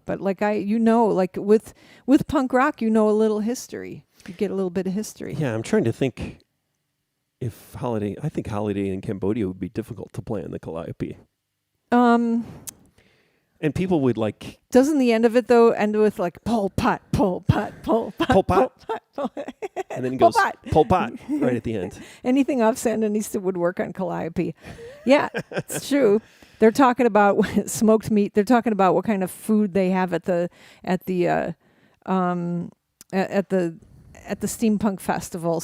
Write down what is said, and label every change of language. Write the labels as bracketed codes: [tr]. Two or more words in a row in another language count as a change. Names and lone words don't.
[en] But like with punk rock, a little history. You get a little bit of history. Yeah, I'm trying to think if I think Holiday in Cambodia would be difficult to play on the Calliope. And people would like... Doesn't the end of it, though, end with like, Pol Pot, Pol Pot, Pol Pot, Pol Pot. Pol Pot. And then he Pol goes, Pot. Pol Pot, right at the end. Anything off Sandinista would work on Calliope. Yeah, it's true. They're talking about smoked meat. They're talking about what kind of food they have at the steampunk festival.